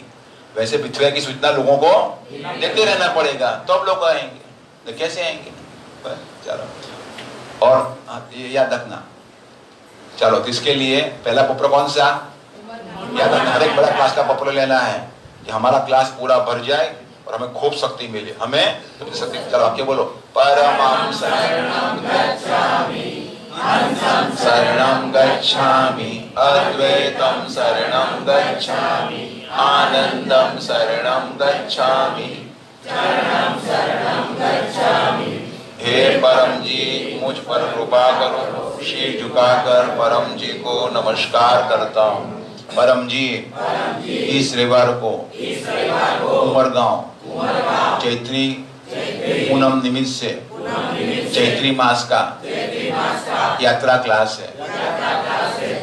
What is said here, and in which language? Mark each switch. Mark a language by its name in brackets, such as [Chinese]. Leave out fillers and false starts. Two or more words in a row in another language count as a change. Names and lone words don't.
[Hindi] वैसे पृथ्वी की सूचना लोगों को देते रहना पड़ेगा तब लोग आएंगे, तो कैसे आएंगे? चलो, और ये याद रखना। चलो, तो इसके लिए पहला पप्र कौन सा याद रखना? हर एक बड़ा क्लास का पप्र लेना है कि हमारा क्लास पूरा भर जाए और हमें खूब शक्ति मिले, हमें शक्ति। चलो आप क्या बोलो? [Sanskrit] परमं शरणं गच्छामि, हंसं शरणं गच्छामि, अद्वैतं शरणं गच्छामि, आनंदं शरणं गच्छामि, चरणं शरणं गच्छामि। [Hindi] हे परम जी, मुझ पर कृपा करो। शीश झुकाकर परम जी को नमस्कार करता हूँ। परम जी, इस रविवार को उमरगांव चैत्री पूनम निमित्त से चैत्री मास का यात्रा क्लास है।